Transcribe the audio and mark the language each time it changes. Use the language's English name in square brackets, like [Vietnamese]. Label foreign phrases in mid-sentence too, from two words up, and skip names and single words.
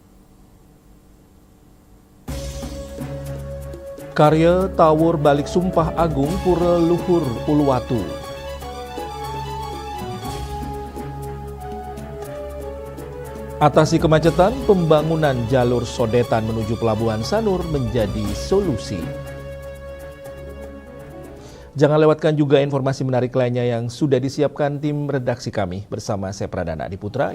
[Indonesian] Karya Tawur Balik Sumpah Agung Pura Luhur Uluwatu. Atasi kemacetan, pembangunan jalur Sodetan menuju Pelabuhan Sanur menjadi solusi. Jangan lewatkan juga informasi menarik lainnya yang sudah disiapkan tim redaksi kami bersama saya Pradana Adiputra.